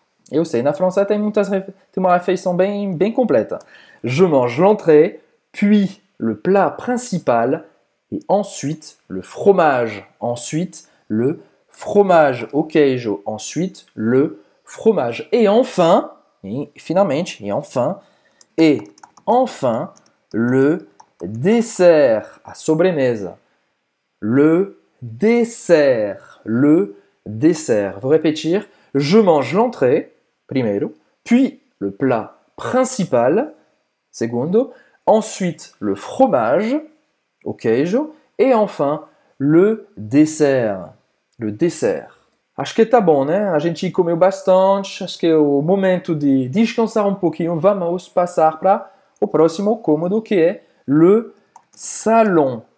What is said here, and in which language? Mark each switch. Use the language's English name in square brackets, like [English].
[Portuguese] Eu sei, na França tem uma refeição bem completa. [French] Je mange l'entrée, puis le plat principal, et ensuite le fromage. Ensuite, le fromage au queijo. Ensuite, le fromage. Et enfin, le dessert, [Portuguese] a sobremesa. [French] Le dessert. Vous répétir, je mange l'entrée, primero, puis le plat principal, segundo, ensuite le fromage, o queijo, et enfin le dessert. Le dessert. [Portuguese] Acho que tá bom, né? A gente comeu bastante, acho que é o momento de descansar um pouquinho. Vamos passar para o próximo cômodo, que é le salon.